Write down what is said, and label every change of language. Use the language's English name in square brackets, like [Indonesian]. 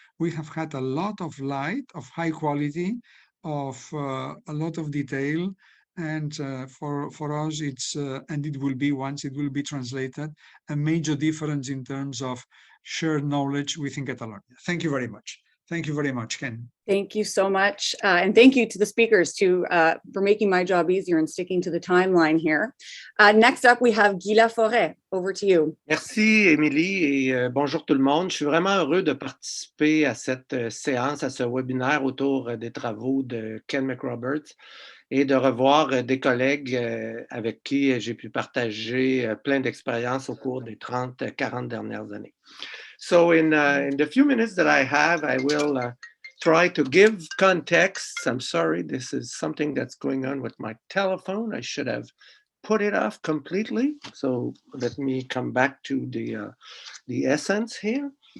[English] We have had a lot of light, of high quality, of a lot of detail, and for us it's and it will be, once it will be translated, a major difference in terms of shared knowledge within Catalonia. Thank you very much. Thank you very much, Ken. Thank you so much. And thank you to the speakers for making my job easier and sticking to the timeline here. Next up, we have Guy Laforest. Over to you. [French] Merci, Émilie, et bonjour tout le monde. Je suis vraiment heureux de participer à cette séance, à ce webinaire autour des travaux de Ken McRoberts et de revoir des collègues avec qui j'ai pu partager plein d'expériences au cours des 30-40 dernières années. [English] So in the few minutes that I have, I will try to give context. I'm sorry, this is something that's going on with my telephone. I should have put it off completely. So let me come back to the essence here.